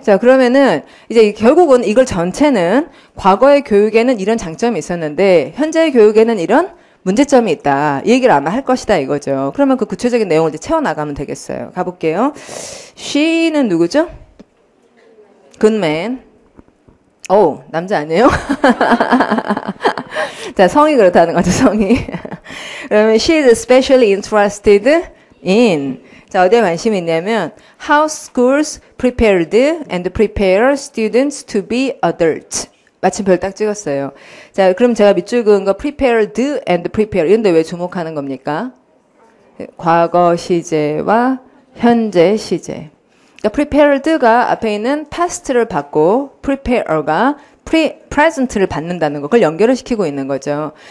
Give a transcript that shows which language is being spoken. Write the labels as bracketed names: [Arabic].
[Korean] 자, 그러면은, 이제 결국은 이걸 전체는 과거의 교육에는 이런 장점이 있었는데, 현재의 교육에는 이런 문제점이 있다. 이 얘기를 아마 할 것이다, 이거죠. 그러면 그 구체적인 내용을 이제 채워나가면 되겠어요. 가볼게요. she는 누구죠? 굿맨. 오, 남자 아니에요? 자, 성이 그렇다는 거죠, 성이. 그러면 [English] she is especially interested in. [Korean] 자, 어디에 관심이 있냐면 [English] how schools prepared and prepare students to be adults. [Korean] 마침표를 딱 찍었어요. 자, 그럼 제가 밑줄 그은 거 prepared and prepare 이런데 왜 주목하는 겁니까? 과거 시제와 현재 시제. 그러니까 prepared가 앞에 있는 past를 받고 prepare가 present를 받는다는 거, 그걸 연결을 시키고 있는 거죠.